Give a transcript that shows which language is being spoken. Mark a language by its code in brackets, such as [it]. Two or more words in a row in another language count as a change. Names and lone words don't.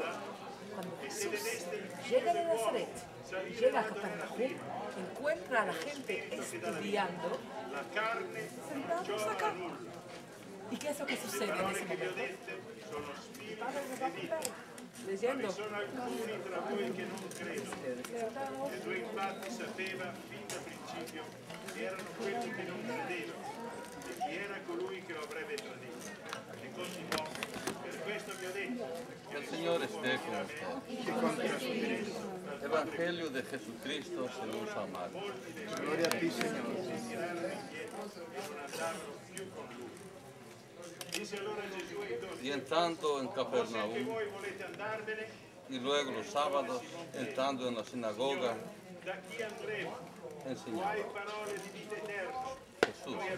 [es] Cuando Jesús llega de Nazaret, llega a Capernaum, encuentra a la gente estudiando, sentados acá. ¿Y qué es lo que sucede en ese momento? El padre nos va a contar, leyendo. [it] Sono alcuni tra voi che non credono, e tu infatti sapeva fin da principio che erano quelli che non credevano e chi era colui che lo avrebbe tradito. E continuò, per questo vi ho detto. [es] El Señor esté con usted. Evangelio de Jesucristo según San Marcos. Gloria a ti, Señor. Y entrando en Capernaum, y luego los sábados, entrando en la sinagoga, enseñaba Jesús.